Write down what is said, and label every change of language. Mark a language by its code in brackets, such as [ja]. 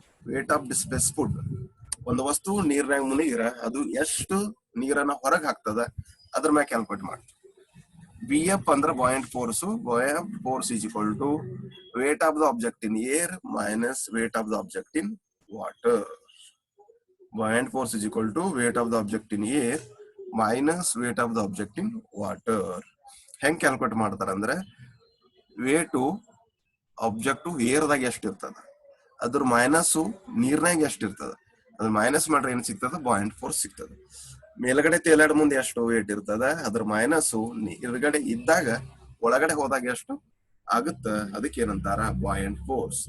[en] Weight of displaced fluid. [kn] ಒಂದು ವಸ್ತು ನೀರ್ನಾಗ ಮುನಿಗಿರ ಅದು ಎಷ್ಟು ನೀರನ್ನ ಹೊರಗೆ ಹಾಕ್ತದ ಅದ್ರ ಮ್ಯಾಗ ಕ್ಯಾಲ್ಕುಲೇಟ್ ಮಾಡ್ತೀವಿ. ಬಿ ಎಫ್ ಅಂದ್ರೆ ಬಾಯಂಟ್ force. [en] Buoyant force is equal to weight of the object in air minus weight of the object in water. Buoyant force is equal to weight of the object in air minus weight of the object in water. [kn] ಹೆಂಗ್ calculate ಮಾಡ್ತಾರ ಅಂದ್ರೆ weight object ಏರ್ದಾಗ ಎಷ್ಟು ಇರ್ತದ, ಅದ್ರ minus ನೀರ್ನಾಗ ಎಷ್ಟು ಇರ್ತದ, ಅದ್ರ minus ಮಾಡ್ರೆ ಏನ್ ಸಿಗ್ತದ? ಬಾಯಂಟ್ ಫೋರ್ಸ್ ಸಿಗ್ತದ. ಮೇಲ್ಗಡೆ ತೇಲಾಡ ಮುಂದೆ ಎಷ್ಟು ವೇಟ್ ಇರ್ತದ, ಅದ್ರ ಮೈನಸ್ ನೀರ್ಗಡೆ ಇದ್ದಾಗ ಒಳಗಡೆ ಹೋದಾಗ ಎಷ್ಟು ಆಗುತ್ತ, ಅದಕ್ಕೆ ಏನಂತಾರ? ಬಾಯಂಟ್ ಫೋರ್ಸ್.